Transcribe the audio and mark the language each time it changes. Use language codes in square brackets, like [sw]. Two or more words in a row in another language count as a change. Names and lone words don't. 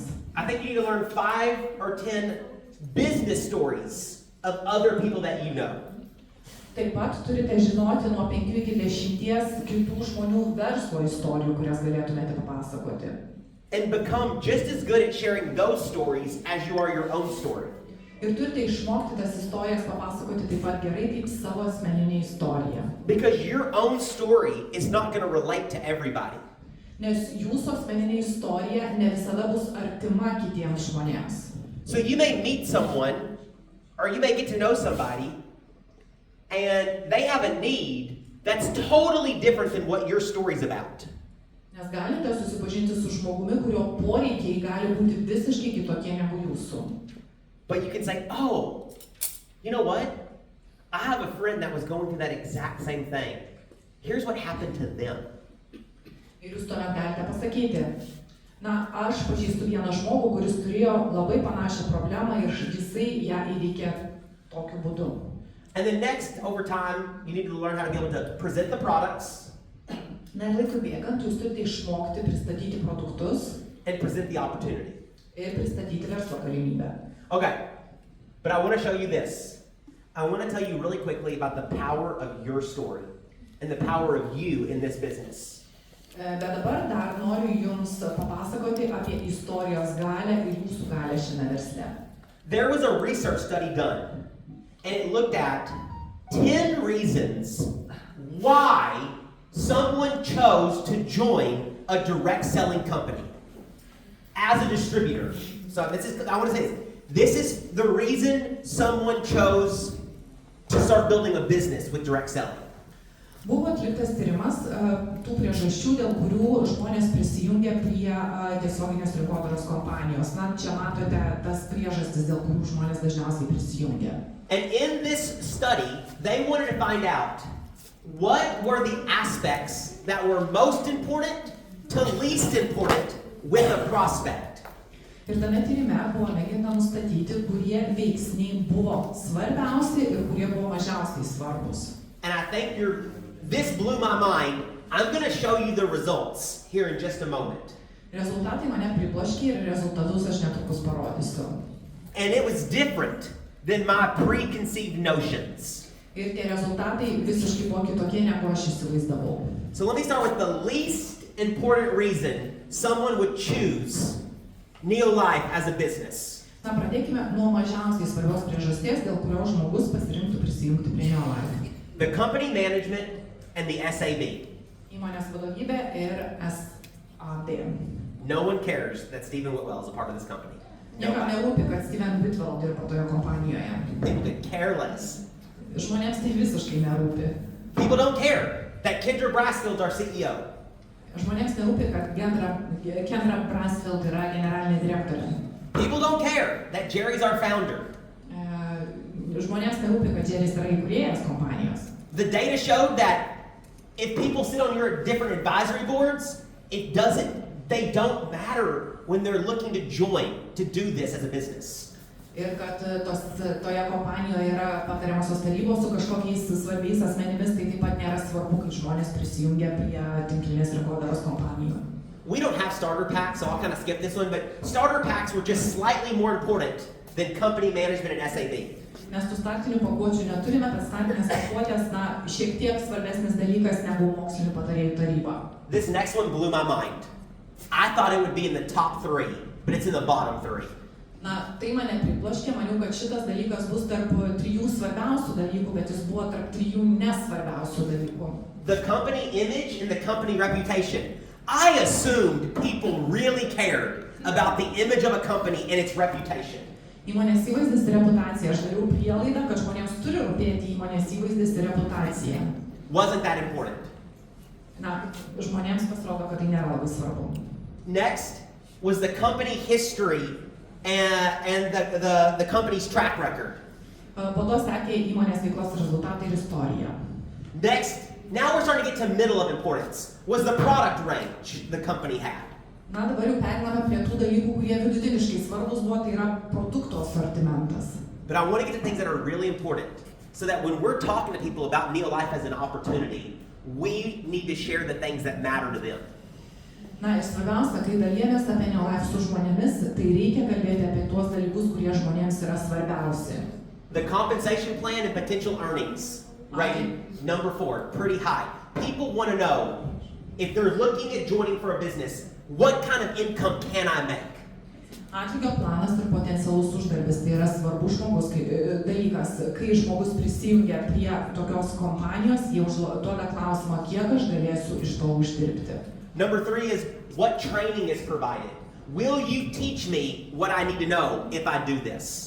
[en] I think you need to learn 5 or 10 business stories of other people that you know. [lt] Taip pat turite žinoti nuo 5 iki 10 kitų žmonių verslo istorijų, kurias galėtumėte papasakoti. [en] And become just as good at sharing those stories as you are your own story. [lt] Ir turite išmokti tas istorijas papasakoti taip pat gerai kaip savo asmeninę istoriją. [en] Because your own story is not going to relate to everybody. [lt] Nes jūsų asmeninė istorija ne visada bus artima kitiems žmonėms. [en] So you may meet someone, or you may get to know somebody, and they have a need that's totally different than what your story's about. [lt] Nes galite susipažinti su žmogumi, kurio poreikiai gali būti visiškai kitokie negu jūsų. [en] But you can say, oh, you know what? I have a friend that was going through that exact same thing. Here's what happened to them. [lt] Ir jūs tuomet galite pasakyti, na, aš pažįstu vieną žmogų, kuris turėjo labai panašią problemą ir jisai ją įveikė tokiu būdu. [en] And then next, over time, you need to learn how to be able to present the products. [lt] Na ir laikui bėgant, jūs turite išmokti pristatyti produktus [en] And present the opportunity. [lt] ir pristatyti verslo galimybę. [en] Okay, but I want to show you this. I want to tell you really quickly about the power of your story and the power of you in this business. [lt] Bet dabar dar noriu jums papasakoti apie istorijos galę ir jūsų galę šiame versle. [en] There was a research study done, and it looked at 10 reasons why someone chose to join a direct selling company as a distributor. So I want to say this is the reason someone chose to start building a business with direct selling. [lt] Buvo atliktas tyrimas tų priežasčių, dėl kurių žmonės prisijungia prie tiesioginės rinkodaros kompanijos. Na, čia matote tas priežastis, dėl kurių žmonės dažniausiai prisijungia. [en] And in this study, they wanted to find out what were the aspects that were most important to least important with a prospect. [lt] Ir tame tyrime buvo mėginta nustatyti, kurie veiksniai buvo svarbiausi ir kurie buvo mažiausiai svarbus. [en] And I think this blew my mind. I'm going to show you the results here in just a moment. [lt] Rezultatai mane pribloškė ir rezultatus aš netrukus parodysiu. [en] And it was different than my preconceived notions. [lt] Ir tie rezultatai visiškai buvo kitokie, negu aš įsivaizdavau. [en] So let me start with the least important reason someone would choose Neolife as a business. [lt] Na, pradėkime nuo mažiausiai svarbios priežasties, dėl kurios žmogus pasirinktų prisijungti prie Neolife. [en] The company management and the SAB. [lt] Įmonės vadovybė ir SAB. [en] No one cares that Stephen Whitwell is a part of this company. [lt] Niekam nerūpi, kad Steven Whitwell dirba toje kompanijoje. [en] People could care less. [lt] Žmonėms tai visiškai nerūpi. [en] People don't care that Kendra Brassfield's our CEO. [lt] Žmonėms nerūpi, kad Kendra Brassfield yra generalinė direktorė. [en] People don't care that Jerry's our founder. [lt] Žmonėms nerūpi, kad Jerry's yra įkūrėjas kompanijos. [en] The data showed that if people sit on your different advisory boards, they don't matter when they're looking to join to do this as a business. [lt] Ir kad toje kompanijoje yra patariamosios tarybos su kažkokiais svarbiais asmenimis, tai taip pat nėra svarbu, kai žmonės prisijungia prie tinklinės rinkodaros kompanijų. [en] We don't have starter packs, so I'll kind of skip this one, but starter packs were just slightly more important than company management and SAB. [lt] Mes tų startinių pakuočių neturime, bet startinės pakuotės, na, šiek tiek svarbesnis dalykas negu mokslinių patarėjų taryba. [en] This next one blew my mind. I thought it would be in the top 3, but it's in the bottom 3. [lt] Na, tai mane pribloškė, maniau, kad šitas dalykas bus tarp 3 svarbiausių dalykų, bet jis buvo tarp 3 nesvarbiausių dalykų. [en] The company image and the company reputation. I assumed people really cared about the image of a company and its reputation. [lt] Įmonės įvaizdis ir reputacija. Aš dariau prielaidą, kad žmonėms turi rūpėti įmonės įvaizdis ir reputacija. [en] Wasn't that important? [lt] Na, žmonėms pasirodo, kad tai nėra labai svarbu. [en] Next was the company history and the company's track record. [lt] Po to sekė įmonės veiklos rezultatai ir istorija. [en] Next, now we're starting to get to middle of importance, was the product range the company had. [lt] Na, dabar jau pereiname prie tų dalykų, kurie vidutiniškai svarbus buvo, tai yra produkto asortimentas. [en] But I want to get to things that are really important, so that when we're talking to people about Neolife as an opportunity, we need to share the things that matter to them. [lt] Na ir svarbiausia, kai dalyjamės apie Neolife su žmonėmis, tai reikia kalbėti apie tuos dalykus, kurie žmonėms yra svarbiausi. [en] The compensation plan and potential earnings, rated number 4, pretty high. People want to know, if they're looking at joining for a business, what kind of income can I make? [lt] Atlygio planas ir potencialus uždarbis tai yra svarbus dalykas. Kai žmogus prisijungia prie tokios kompanijos, jie užduoda klausimą, kiek aš galėsiu iš to uždirbti. [en] Number 3 is, what training is provided? Will you teach me what I need to know if I do this?